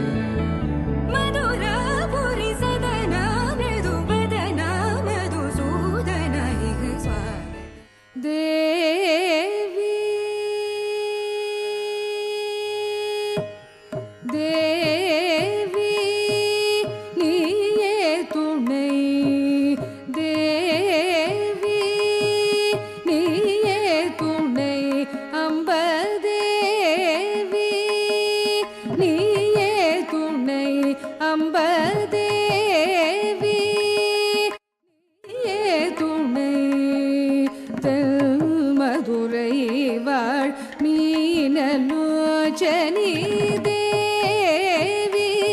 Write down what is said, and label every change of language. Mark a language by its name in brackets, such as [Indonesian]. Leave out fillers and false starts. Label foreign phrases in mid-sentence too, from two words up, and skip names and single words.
[Sanskrit] मधुरापुरी सदना मृदुवदना मधुसूदना इह स्वागतं देवी देवी [Tamil] நீயே துணை தேவி நீயே துணை அம்பதேவி நீயே துணை அம்பதேவி நீயே துணை தென்மதுரை வாழ் மீனலோச்சனி தேவி